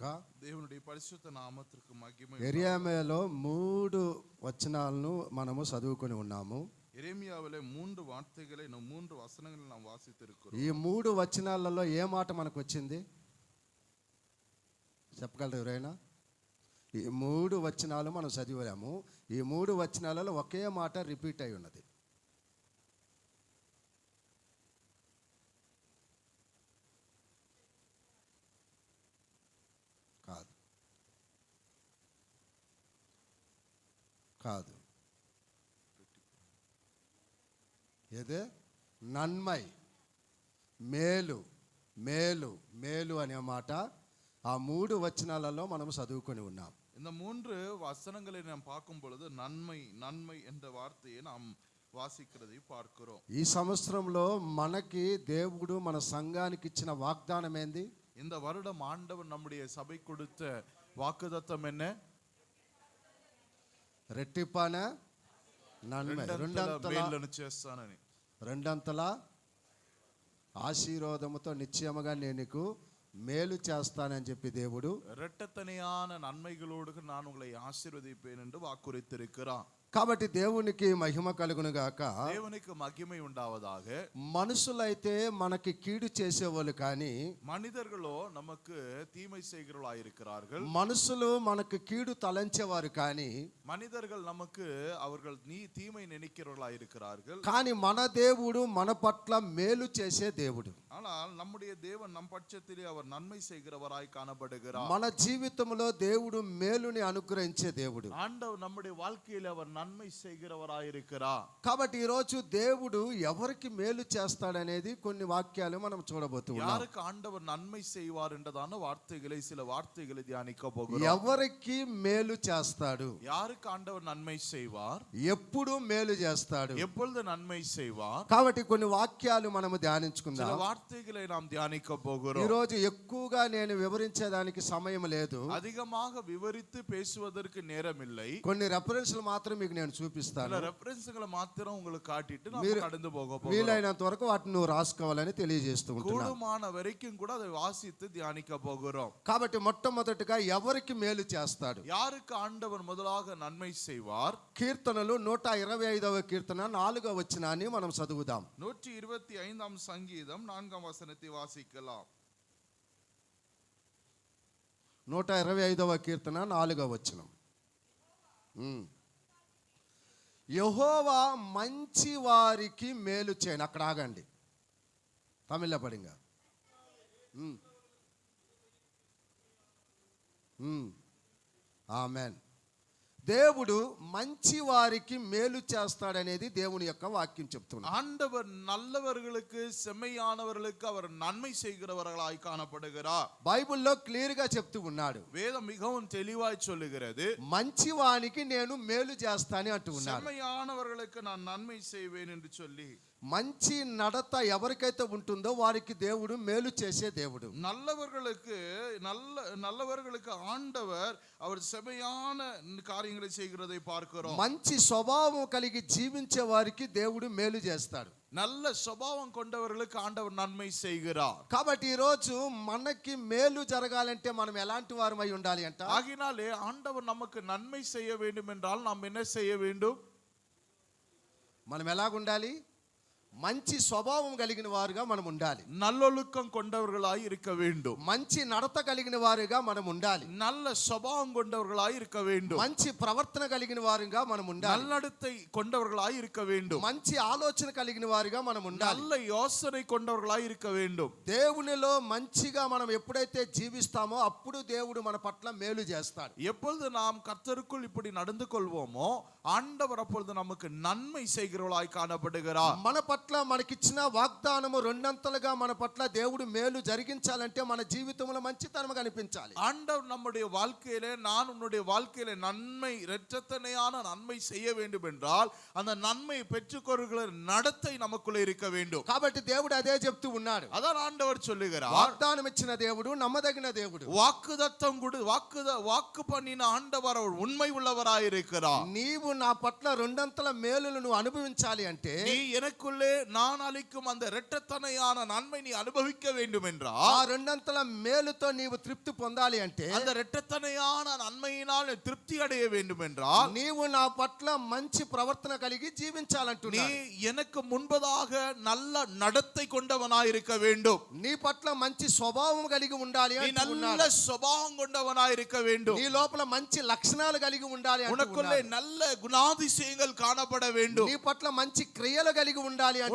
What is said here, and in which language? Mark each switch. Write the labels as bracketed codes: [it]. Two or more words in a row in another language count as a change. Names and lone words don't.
[te] దేవుని పరిశుద్ధ నామమునకు మహిమ. యెరెమీయాలో 3 వచనాలను మనము చదువుకొని ఉన్నాము. [ta] எரேமியாவிலே 3 வார்த்தைகளை 3 வசனங்களை நாம் வாசித்திருக்கிறோம். [te] ఈ 3 వచనాలలో ఏ మాట మనకు వచ్చింది చెప్పగలరు ఎవరైనా? ఈ 3 వచనాలు మనం చదివాము. ఈ 3 వచనాలలో ఒకే మాట రిపీట్ అయి ఉన్నది. కాదు ఏదే నన్మై, మేలు, మేలు, మేలు అనే మాట ఆ 3 వచనాలలో మనం చదువుకొని ఉన్నాం. [ta] இந்த 3 வசனங்களை நாம் பார்க்கும் பொழுது நன்மை நன்மை என்ற வார்த்தையை நாம் வாசிக்கிறதை பார்க்கிறோம். [te] ఈ సంవత్సరంలో మనకి దేవుడు మన సంఘానికి ఇచ్చిన వాగ్దానం ఏంది? [ta] இந்த வருடம் ஆண்டவர் நம்முடைய சபை கொடுத்த வாக்குத்தத்தம் என்ன? [te] రెట్టింపాన నన్మై, రెండంతల ఆశీర్వాదముతో నిశ్చయముగా నేను నీకు మేలు చేస్తానని చెప్పి దేవుడు [ta] இரட்டத்தனையான நன்மைகளோடு நான் உங்களை ஆசீர்வதிப்பேன் என்று வாக்குறுத்திருக்கிறார். [te] కాబట్టి దేవునికి మహిమ కలుగును గాక. దేవునికి మహిమ ఉండావதாக. మనుషులైతే మనకి కీడు చేసేవాళ్ళు కానీ [ta] మనిదర్గలో நமக்கு தீமை செய்கிறவர்களாய் இருக்கிறார்கள். [te] మనుషులు మనకు కీడు తలంచేవారు కానీ [ta] మనిదர்கள் நமக்கு அவர்கள் தீமை நினைக்கிறவர்களாய் இருக்கிறார்கள். [te] కానీ మన దేవుడు మన పట్ల మేలు చేసే దేవుడు. [ta] ஆனால் நம்முடைய தேவன் நம் பட்சத்திலே அவர் நன்மை செய்கிறவராய் காணப்படுகிறார். [te] మన జీవితంలో దేవుడు మేలుని అనుగ్రహించే దేవుడు. [ta] ஆண்டவர் நம்முடைய வாழ்க்கையிலே அவர் நன்மை செய்கிறவராய் இருக்கிறார். [te] కాబట్టి ఈ రోజు దేవుడు ఎవరికి మేలు చేస్తాడనేది కొన్ని వాక్యాలు మనం చూడబోతున్నాం. [ta] யாருக்கு ஆண்டவர் நன்மை செய்வார் என்றதான வார்த்தைகளை சில வார்த்தைகளை தியானிக்க போகிறோம். [te] ఎవరికి మేలు చేస్తాడు? [ta] யாருக்கு ஆண்டவர் நன்மை செய்வார்? [te] ఎప్పుడు మేలు చేస్తాడు? [ta] எப்பொழுது நன்மை செய்வார்? [te] కాబట్టి కొన్ని వాక్యాలు మనము ధ్యానించుకుందాం. [ta] சில వార్తகளை நாம் தியானிக்க போகிறோம். [te] ఈ రోజు ఎక్కువగా నేను వివరించేదానికి సమయం లేదు. [ta] அதிகமாக விவரித்து பேசுவதற்கு நேரம் இல்லை. [te] కొన్ని రెఫరెన్స్లు మాత్రం మీకు నేను చూపిస్తాను. [ta] ரெஃபரன்ஸ்களை மாத்திரம் உங்களுக்கு காட்டிட்டு [te] మీరు [ta] நம்ம கடந்து போக போகிறோம். [te] వీలైనంత వరకు వాటిని నువ్వు రాసుకోవాలని తెలియజేస్తూ ఉంటున్నాను. [ta] கூடுமான வரைக்கும் கூட அதை வாசித்து தியானிக்க போகிறோம். [te] కాబట్టి మొట్టమొదటిగా ఎవరికి మేలు చేస్తాడు? [ta] யாருக்கு ஆண்டவர் முதலாக நன்மை செய்வார்? [te] కీర్తనలు 125వ కీర్తన 4వ వచనాన్ని మనం చదువుదాం. [ta] 125ஆம் சங்கீதம் 4ஆம் வசனத்தை வாசிக்கலாம். [te] 125వ కీర్తన 4వ వచనం. యెహోవా మంచి వారికి మేలు చేయను. అక్కడ ఆగండి, తమిళ పడింగా. ఆమెన్. దేవుడు మంచి వారికి మేలు చేస్తాడనేది దేవుని యొక్క వాక్యం చెప్తున్నాడు. [ta] ஆண்டவர் நல்லவர்களுக்கு செம்மையானவர்களுக்கு அவர் நன்மை செய்கிறவர்களாய் காணப்படுகிறார். [te] బైబిల్లో క్లియర్ గా చెప్తూ ఉన్నాడు. [ta] வேதம் மிகவும் தெளிவாய் சொல்லுகிறது, [te] మంచి వానికి నేను మేలు చేస్తాను అంటూ ఉన్నాడు. [ta] செம்மையானவர்களுக்கு நான் நன்மை செய்வேன் என்று சொல்லி. [te] మంచి నడత ఎవరికైతే ఉంటుందో వారికి దేవుడు మేలు చేసే దేవుడు. [ta] நல்லவர்களுக்கு ஆண்டவர் அவர் செமையான காரியங்களை செய்கிறதை பார்க்கிறோம். [te] మంచి స్వభావం కలిగి జీవించే వారికి దేవుడు మేలు చేస్తాడు. [ta] நல்ல சுபாவம் கொண்டவர்களுக்கு ஆண்டவர் நன்மை செய்கிறார். [te] కాబట్టి ఈ రోజు మనకి మేలు జరగాలంటే మనం ఎలాంటి వారమై ఉండాలి అంట? [ta] ఆగినాలే ఆండவர் நமக்கு நன்மை செய்ய வேண்டும் என்றால் நாம் என்ன செய்ய வேண்டும்? [te] మనం ఎలాగుండాలి? మంచి స్వభావం కలిగిన వారుగా మనం ఉండాలి. [ta] நல்லொழுக்கம் கொண்டவர்களாய் இருக்க வேண்டும். [te] మంచి నడత కలిగిన వారుగా మనం ఉండాలి. [ta] நல்ல சுபாவம் கொண்டவர்களாய் இருக்க வேண்டும். [te] మంచి ప్రవర్తన కలిగిన వారుగా మనం ఉండాలి. [ta] நல்லடத்தை கொண்டவர்களாய் இருக்க வேண்டும். [te] మంచి ఆలోచన కలిగిన వారుగా మనం ఉండాలి. [ta] நல்ல யோசனை கொண்டவர்களாய் இருக்க வேண்டும். [te] దేవునిలో మంచిగా మనం ఎప్పుడైతే జీవిస్తామో అప్పుడు దేవుడు మన పట్ల మేలు చేస్తాడు. [ta] எப்பொழுது நாம் கர்த்தருக்குள் இப்படி நடந்து கொள்வோமோ ஆண்டவர் அப்பொழுது நமக்கு நன்மை செய்கிறவர்களாய் காணப்படுகிறார். [te] మన పట్ల మనకిచ్చిన వాగ్దానము రెండంతలుగా మన పట్ల దేవుడు మేలు జరిగించాలంటే మన జీవితంలో మంచితనం కనిపించాలి. [ta] ஆண்டவர் நம்முடைய வாழ்க்கையிலே நான் உன்னுடைய வாழ்க்கையிலே நன்மை இரட்டத்தனையான நன்மை செய்ய வேண்டும் என்றால் அந்த நன்மை பெற்றுக்கொள்கிற நடத்தை நமக்குள்ளே இருக்க வேண்டும். [te] కాబట్టి దేవుడు అదే చెప్తూ ఉన్నాడు. [ta] அதான் ஆண்டவர் சொல்லுகிறார், [te] వాగ్దానం ఇచ్చిన దేవుడు నమ్మదగిన దేవుడు. [ta] வாக்குதத்தம் கொடு வாக்கு பண்ணின ஆண்டவர் அவர் உண்மை உள்ளவராய் இருக்கிறார். [te] నీవు నా పట్ల రెండంతల మేలును నువ్వు అనుభవించాలి అంటే [ta] நீ எனக்குள்ளே நான் அளிக்கும் அந்த இரட்டத்தனையான நன்மை நீ அனுபவிக்க வேண்டும் என்றால் [te] ఆ రెండంతల మేలుతో నీవు తృప్తి పొందాలి అంటే [ta] அந்த இரட்டத்தனையான நன்மையினால் நீ திருப்தி அடைய வேண்டும் என்றால் [te] నీవు నా పట్ల మంచి ప్రవర్తన కలిగి జీవించాలంటున్నాడు. [ta] நீ எனக்கு முன்பதாக நல்ல நடத்தை கொண்டவனாய் இருக்க வேண்டும். [te] నీ పట్ల మంచి స్వభావం కలిగి ఉండాలి [ta] நீ நல்ல [te] అంటున్నాడు. [ta] சுபாவம் கொண்டவனாய் இருக்க வேண்டும். [te] నీ లోపల మంచి లక్షణాలు కలిగి ఉండాలి [ta] உனக்குள்ளே [te] అంటున్నాడు. [ta] நல்ல குணாதிசயங்கள் காணப்பட வேண்டும். [te] నీ పట్ల మంచి క్రియలు కలిగి ఉండాలి అంటున్నాడు.